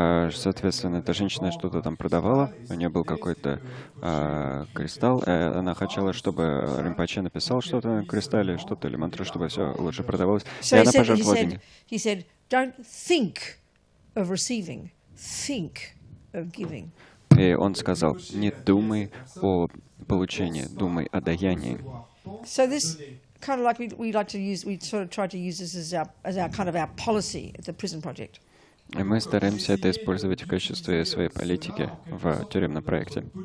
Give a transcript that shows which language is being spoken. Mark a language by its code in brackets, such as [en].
[ru] Соответственно, эта женщина что-то там продавала, у нее был какой-то кристалл, она хотела, чтобы Римпоче написал что-то на кристалле, что-то или мантру, чтобы все лучше продавалось, и она пожертвовала деньги. [en] He said, don't think of receiving, think of giving. [ru] И он сказал, не думай о получении, думай о даянии. [en] So this kind of like we sort of try to use this as our kind of our policy at the prison project. [ru] И мы стараемся это использовать в качестве своей политики в тюремном проекте.